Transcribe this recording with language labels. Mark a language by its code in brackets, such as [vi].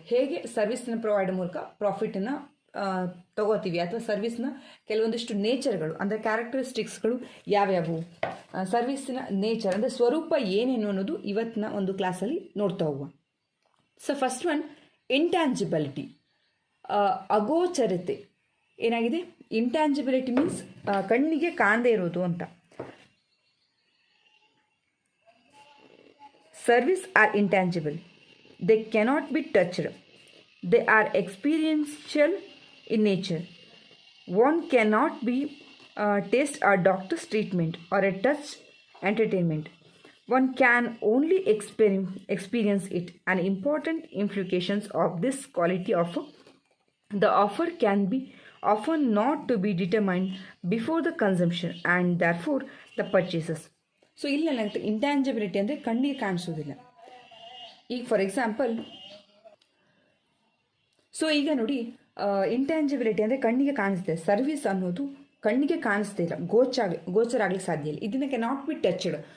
[kn] ಹೇಗೆ ಸರ್ವಿಸ್ನ ಪ್ರೊವೈಡ್ ಮೂಲಕ ಪ್ರಾಫಿಟನ್ನು ತಗೋತೀವಿ, ಅಥವಾ ಸರ್ವಿಸ್ನ ಕೆಲವೊಂದಿಷ್ಟು ನೇಚರ್ಗಳು ಅಂದರೆ ಕ್ಯಾರೆಕ್ಟರಿಸ್ಟಿಕ್ಸ್ಗಳು ಯಾವ್ಯಾವು, ಸರ್ವಿಸ್ನ ನೇಚರ್ ಅಂದರೆ ಸ್ವರೂಪ ಏನೇನು ಅನ್ನೋದು ಇವತ್ತಿನ ಒಂದು ಕ್ಲಾಸಲ್ಲಿ ನೋಡ್ತಾ ಹೋಗುವ. So first one, ಇಂಟ್ಯಾಂಜಿಬಿಲಿಟಿ, ಅಗೋಚರತೆ. ಏನಾಗಿದೆ, ಇಂಟ್ಯಾಂಜಿಬಿಲಿಟಿ ಮೀನ್ಸ್ ಕಣ್ಣಿಗೆ ಕಾಣದೇ ಇರೋದು ಅಂತ. [en] Service are intangible. They cannot be touched. They are experiential in nature. One cannot be taste a doctor's treatment or a touch entertainment. One can only experience it. And important implications of this quality of the offer can be often not to be determined before the consumption and therefore the purchases. [kn] So ಇಲ್ಲೇನಾಗುತ್ತೆ, ಇಂಟ್ಯಾಂಜಿಬಿಲಿಟಿ ಅಂದರೆ ಕಣ್ಣಿಗೆ ಕಾಣಿಸೋದಿಲ್ಲ. ಈಗ for example, so ಈಗ ನೋಡಿ, ಇಂಟ್ಯಾಂಜಿಬಿಲಿಟಿ ಅಂದರೆ ಕಣ್ಣಿಗೆ ಕಾಣಿಸ್ದೆ, service ಅನ್ನೋದು ಕಣ್ಣಿಗೆ ಕಾಣಿಸ್ತಾ ಇಲ್ಲ, ಗೋಚರ ಆಗಲಿಕ್ಕೆ ಸಾಧ್ಯ ಇಲ್ಲ. ಇದನ್ನು [en] Cannot be touched.